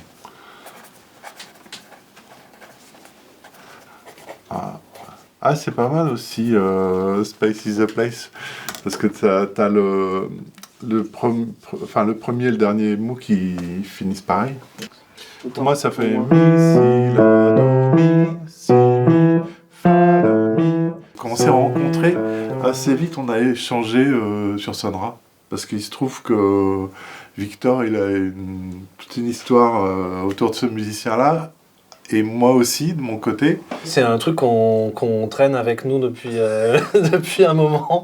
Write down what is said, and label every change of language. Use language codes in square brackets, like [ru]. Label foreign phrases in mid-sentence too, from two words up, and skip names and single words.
[fr] Ah, c'est pas mal aussi, [en] Space is a Place, [fr] parce que t'as le premier et le dernier mot qui finissent pareil. Pour moi, ça fait mi, si, la, do, mi, si, mi, fa, la, mi. Quand on s'est rencontrés, assez vite, on a échangé sur Sun Ra, parce qu'il se trouve que Victor, il a toute une histoire autour de ce musicien-là, et moi aussi, de mon côté. C'est un truc qu'on traîne avec nous depuis, depuis un moment.